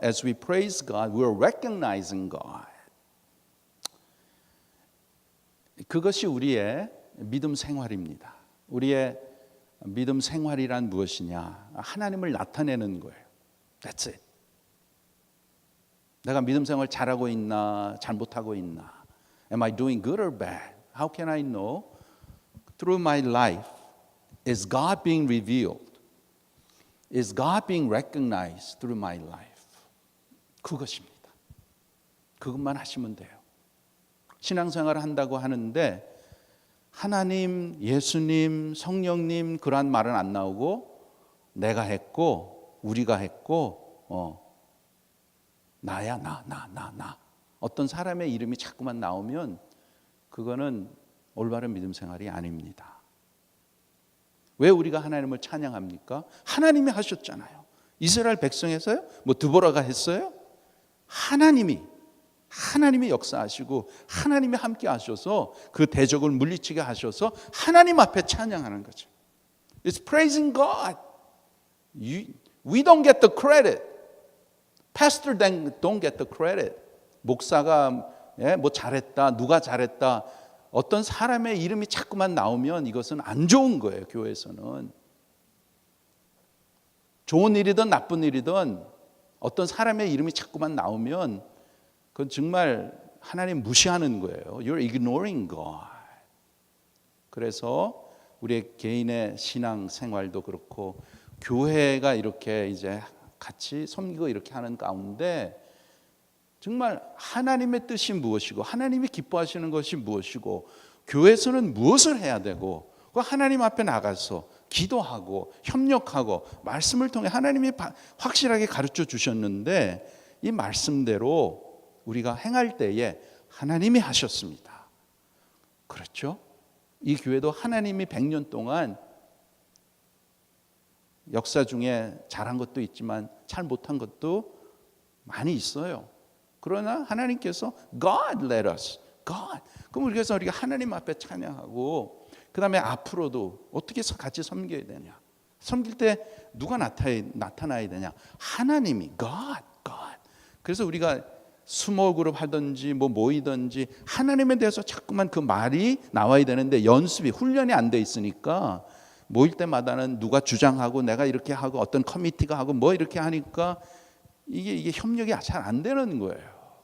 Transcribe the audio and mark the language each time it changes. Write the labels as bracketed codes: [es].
[en] As we praise God, we are recognizing God. [ko] 그것이 우리의 믿음 생활입니다. 우리의 믿음 생활이란 무엇이냐? 하나님을 나타내는 거예요. [en] That's it. [ko] 내가 믿음 생활 잘하고 있나 잘못하고 있나? [en] Am I doing good or bad? How can I know? Through my life, is God being revealed? Is God being recognized through my life? [ko] 그것입니다. 그것만 하시면 돼요. 신앙생활을 한다고 하는데 하나님, 예수님, 성령님 그러한 말은 안 나오고 내가 했고 우리가 했고 나야 나 어떤 사람의 이름이 자꾸만 나오면 그거는 올바른 믿음 생활이 아닙니다. 왜 우리가 하나님을 찬양합니까? 하나님이 하셨잖아요. 이스라엘 백성에서요? 뭐 드보라가 했어요? 하나님이 역사하시고 하나님이 함께 하셔서 그 대적을 물리치게 하셔서 하나님 앞에 찬양하는 거죠. [en] It's praising God. We don't get the credit. Pastor don't get the credit. [ko] 목사가 뭐 잘했다, 누가 잘했다. 어떤 사람의 이름이 자꾸만 나오면 이것은 안 좋은 거예요. 교회에서는. 좋은 일이든 나쁜 일이든 어떤 사람의 이름이 자꾸만 나오면 그건 정말 하나님 무시하는 거예요. [en] You're ignoring God. [ko] 그래서 우리의 개인의 신앙 생활도 그렇고 교회가 이렇게 이제 같이 섬기고 이렇게 하는 가운데 정말 하나님의 뜻이 무엇이고 하나님이 기뻐하시는 것이 무엇이고 교회에서는 무엇을 해야 되고 하나님 앞에 나가서 기도하고 협력하고 말씀을 통해 하나님이 확실하게 가르쳐 주셨는데 이 말씀대로 우리가 행할 때에 하나님이 하셨습니다. 그렇죠? 이 교회도 하나님이 100년 동안 역사 중에 잘한 것도 있지만 잘 못한 것도 많이 있어요. 그러나 하나님께서 [en] God led us. God. [ko] 그럼 그래서 우리가 하나님 앞에 찬양하고 그 다음에 앞으로도 어떻게 같이 섬겨야 되냐? 섬길 때 누가 나타나야 되냐? 하나님이 God. 그래서 우리가 스몰 그룹 하든지 뭐 모이든지 하나님에 대해서 자꾸만 그 말이 나와야 되는데 연습이 훈련이 안 돼 있으니까 모일 때마다는 누가 주장하고 내가 이렇게 하고 어떤 커미티가 하고 뭐 이렇게 하니까 이게 협력이 잘 안 되는 거예요.